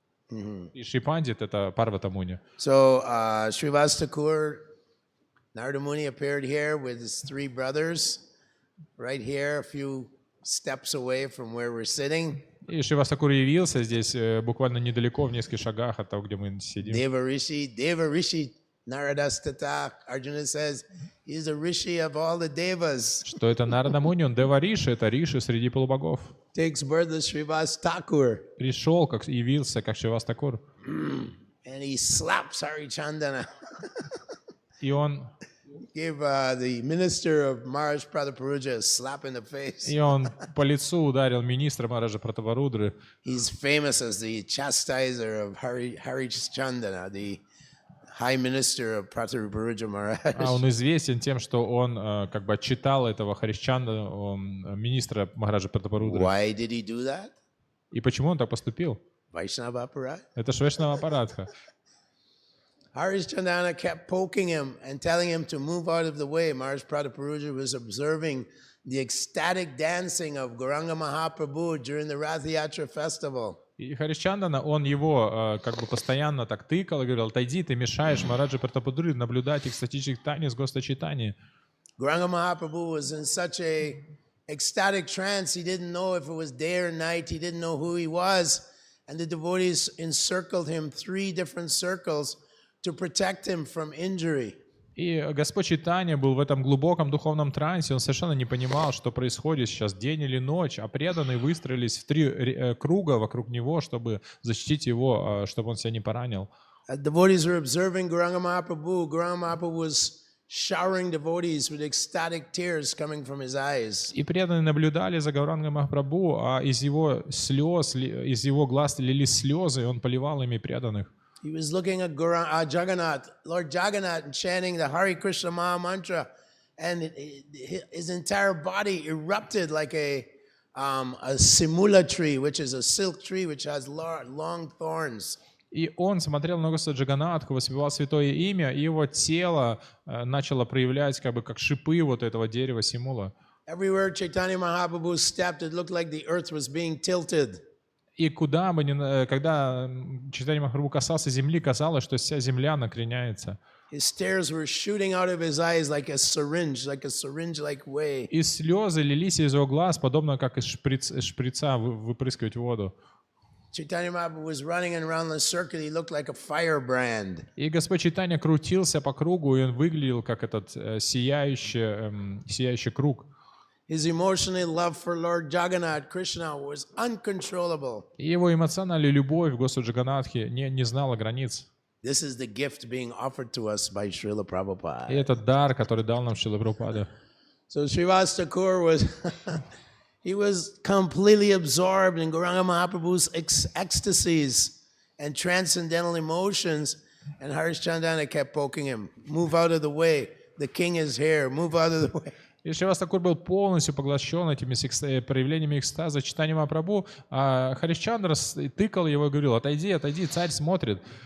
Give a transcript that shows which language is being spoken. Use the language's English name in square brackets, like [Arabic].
[Russian] И Шипандит — это Парвата Муни. [English] So Srivas Thakur, Narada Muni appeared here with his three brothers, right here, a few steps away from where we're sitting. [Russian] И Шривас Такур явился здесь буквально недалеко, в нескольких шагах от того, где мы сидим. [English] Deva Rishi, Naradastata, Arjuna says, he's a rishi of all the devas. [Russian] Что это Нарада Муни, он Дева Риши, это Риши среди полубогов. [English] Takes birth as Srivas Thakur. [Russian] Пришел, явился, как Шривас Такур. [English] And he slaps Harichandana. [Russian] И он [English] Gave the minister of Maharaj Prataparuja a slap in the face. [Russian] И он по лицу ударил министра Махараджа Пратапарудры. [English] He's famous as the chastiser of Harichandana, the high minister of Prataparuja Maharaj. [Russian] А он известен тем, что он как бы отчитал этого Харишчанда, министра Махараджа Пратапарудры. [English] Why did he do that? [Russian] И почему он так поступил? [English] Vaishnava Aparat. [Russian] Это Вайшнава аппаратха. [English] Harishchandana kept poking him and telling him to move out of the way. Maharaj Prataparuja was observing the ecstatic dancing of Gauranga Mahaprabhu during the Rath Yatra festival. [Russian] И Харишчандана, он его как бы постоянно так тыкал и говорил: отойди, ты мешаешь Махараджи Пратапудри наблюдать экстатических танец Госта Чайтаньи. [English] Gauranga Mahaprabhu was in such a ecstatic trance, he didn't know if it was day or night, he didn't know who he was, and the devotees encircled him 3 different circles to protect him from injury. [Russian] И Господь Чайтанья был в этом глубоком духовном трансе, он совершенно не понимал, что происходит сейчас, день или ночь, а преданные выстроились в 3 круга вокруг него, чтобы защитить его, чтобы он себя не поранил. [English] Devotees were observing Gauranga Mahaprabhu. Gauranga Mahaprabhu was showering devotees with ecstatic tears coming from his eyes. [Russian] И преданные наблюдали за Гауранга Махапрабху, а из его слез, из его глаз лились слезы, и он поливал ими преданных. [English] He was looking at Jagannath, Lord Jagannath, and chanting the Hare Krishna Maha Mantra, and his entire body erupted like a simula tree, which is a silk tree which has long thorns. [Russian] И он смотрел на Господа Джаганнатху, воспевал святое имя, и его тело начало проявлять как шипы вот этого дерева симула. [English] Everywhere Chaitanya Mahaprabhu stepped, it looked like the earth was being tilted. [Russian] И куда бы когда Чайтанья Махапрабху касался земли, казалось, что вся земля накреняется. [English] His tears were shooting out of his eyes like a syringe-like way. [Russian] И слезы лились из его глаз, подобно как из шприца выпрыскивать воду. [English] Chaitanya Mahaprabhu was running around the circuit. He looked like a firebrand. [Russian] И Господь Чайтанья крутился по кругу, и он выглядел как этот сияющий круг. [English] His emotional love for Lord Jagannath Krishna was uncontrollable. [Russian] И его эмоциональная любовь к Господу Джаганнатхе не знала границ. [English] This is the gift being offered to us by Srila [Russian] И [English] Prabhupada. [Russian] это дар, который дал нам Шрила Прабхупада. [English] So Srivas Thakur was he was completely absorbed in Gauranga Mahaprabhu's ecstasies and transcendental emotions, and Harish Chandana kept poking him. Move out of the way. The king is here. Move out of the way. [Russian] И Шривас Такур был полностью поглощен этими проявлениями экстаза, читанием Махапрабху, а Харишчандра тыкал его и говорил: отойди, отойди, царь смотрит.